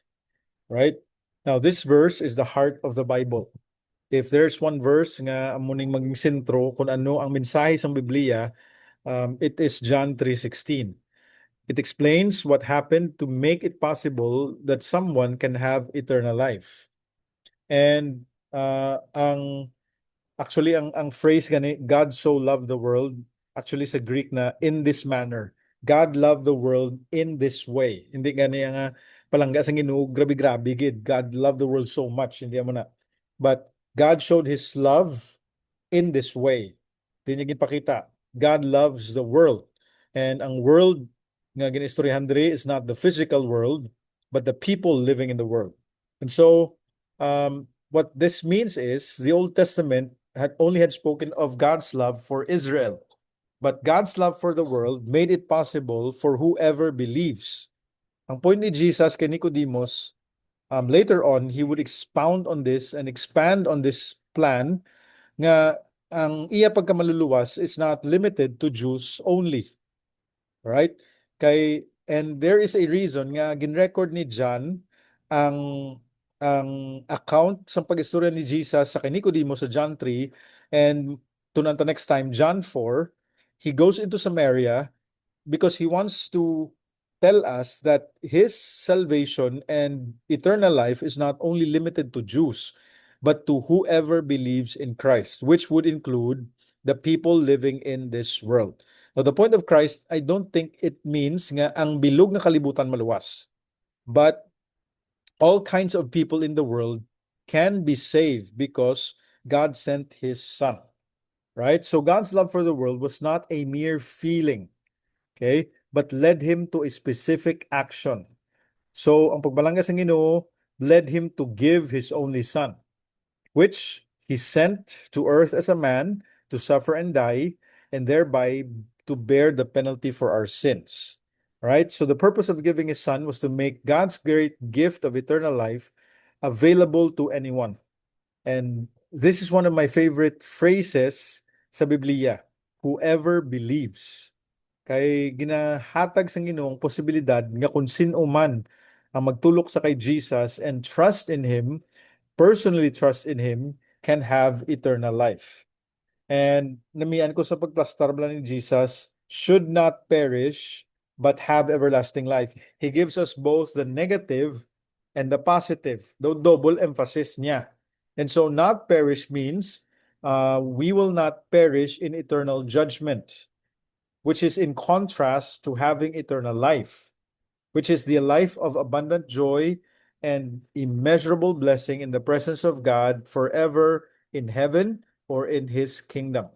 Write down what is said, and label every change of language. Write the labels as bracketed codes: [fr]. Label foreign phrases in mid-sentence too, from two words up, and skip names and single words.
[en] Right? Now, this verse is the heart of the Bible. If there's one verse [hil] nga amuning maging sentro kung ano ang mensahe sa Biblia, [en] it is John 3:16. It explains what happened to make it possible that someone can have eternal life. And ang phrase gani, God so loved the world, actually sa Greek na in this manner. God loved the world in this way. [hil] Hindi gani nga palangga sa Ginoo, grabe-grabe gid. [en] God loved the world so much, [hil] hindi mo na. [en] But God showed his love in this way. [hil] Di niya ginpakita. [en] God loves the world. And ang world nga ginistoryahan diri is not the physical world, but the people living in the world. And so, what this means is the Old Testament only had spoken of God's love for Israel, but God's love for the world made it possible for whoever believes. [hil] Ang point ni Jesus kay Nicodemus, [en] later on, he would expound on this and expand on this plan [hil] nga ang iya pagkamaluluwas [en] is not limited to Jews only. Right? And there is a reason [hil] nga ginrecord ni John ang account sa pag-istorya ni Jesus sa kay Nicodemo sa John 3, [en] and tunanta next time John 4, he goes into Samaria because he wants to tell us that his salvation and eternal life is not only limited to Jews, but to whoever believes in Christ, which would include the people living in this world. Now, the point of Christ, I don't think it means [hil] nga ang bilog na kalibutan maluwas, [en] but all kinds of people in the world can be saved because God sent his son. Right? So God's love for the world was not a mere feeling, okay, but led him to a specific action. So [hil] ang pagbalangga sa Ginoo [en] led him to give his only son, which he sent to earth as a man to suffer and die, and thereby to bear the penalty for our sins. Right? So the purpose of giving his son was to make God's great gift of eternal life available to anyone. And this is one of my favorite phrases [hil] sa Biblia, [en] whoever believes. [hil] Kay ginahatag sa Ginoong posibilidad nga kung sino man ang magtulok sa kay Jesus [en] and trust in him, personally trust in him, can have eternal life. [hil] And namian ko sa pagplastar bala ni Jesus, [en] should not perish, but have everlasting life. He gives us both the negative and the positive, the double emphasis niya. And so not perish means we will not perish in eternal judgment, which is in contrast to having eternal life, which is the life of abundant joy and immeasurable blessing in the presence of God forever in heaven or in his kingdom.